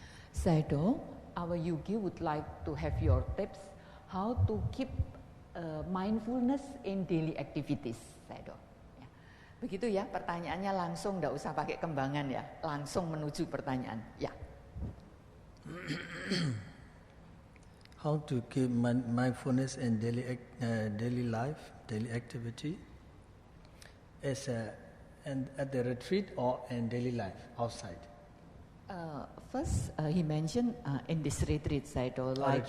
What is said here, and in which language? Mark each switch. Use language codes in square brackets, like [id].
[en] Sayadaw, our Yugi would like to have your tips how to keep mindfulness in daily activities, Sayadaw. [id] Ya. Begitu ya, pertanyaannya langsung, tidak usah pakai kembangan ya, langsung menuju pertanyaan. Ya. [en] How to keep mindfulness in daily life, daily activity, is at the retreat or in daily life outside? First, he mentioned in this retreat side, or like